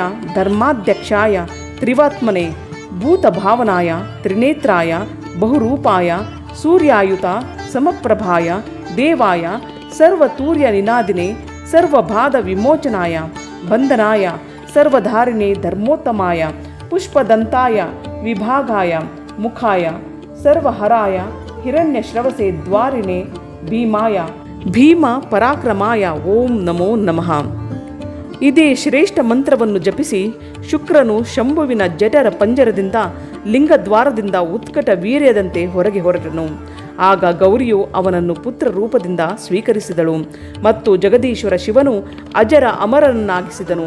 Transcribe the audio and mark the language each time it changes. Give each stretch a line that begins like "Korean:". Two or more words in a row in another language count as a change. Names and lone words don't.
Sanskrit: ಧರ್ಮಾಧ್ಯಕ್ಷಾಯ ತ್ರಿವಾತ್ಮನೆ ಭೂತಭಾವನಾಯ ತ್ರಿನೇತ್ರಾಯ ಬಹುರೂಪಾಯ ಸೂರ್ಯಾಯುತ ಸಮಪ್ರಭಾಯ ದೇವಾಯ ಸರ್ವತೂರ್ಯ ನಿನಾದಿನೆ ಸರ್ವಬಾಧ ವಿಮೋಚನಾಯ ಬಂಧನಾಯ ಸರ್ವಧಾರಿಣೆ ಧರ್ಮೋತ್ತಮಾಯ ಪುಷ್ಪದಂತಾಯ ವಿಭಾಗಾಯ ಮುಖಾಯ ಸರ್ವಹರಾಯ ಹಿರಣ್ಯಶ್ರವಸೆ ದ್ವಾರಿಣೆ ಭೀಮಾಯ ಭೀಮ ಪರಾಕ್ರಮಾಯ ಓಂ ನಮೋ ನಮಃ.
Kannada: ಇದೇ ಶ್ರೇಷ್ಠ ಮಂತ್ರವನ್ನು ಜಪಿಸಿ ಶುಕ್ರನು ಶಂಭುವಿನ ಜಠರ ಪಂಜರದಿಂದ ಲಿಂಗದ್ವಾರದಿಂದ ಉತ್ಕಟ ವೀರ್ಯದಂತೆ ಹೊರಗೆ ಹೊರಟನು. ಆಗ ಗೌರಿಯು ಅವನನ್ನು ಪುತ್ರ ರೂಪದಿಂದ ಸ್ವೀಕರಿಸಿದಳು ಮತ್ತು ಜಗದೀಶ್ವರ ಶಿವನು ಅಜರ ಅಮರನನ್ನಾಗಿಸಿದನು.